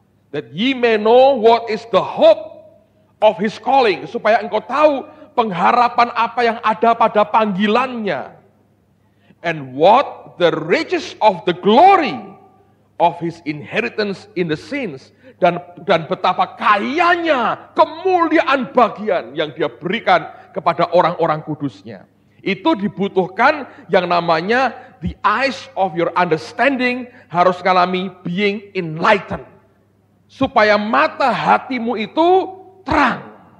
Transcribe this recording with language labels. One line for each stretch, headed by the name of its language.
English: That ye may know what is the hope of his calling.
Indonesian: Supaya engkau tahu pengharapan apa yang ada pada panggilannya.
English: And what the riches of the glory of his inheritance in the saints.
Indonesian: Dan betapa kayanya kemuliaan bagian yang dia berikan kepada orang-orang kudusnya. Itu dibutuhkan yang namanya
English: the eyes of your understanding
Indonesian: harus mengalami
English: being enlightened.
Indonesian: Supaya mata hatimu itu terang.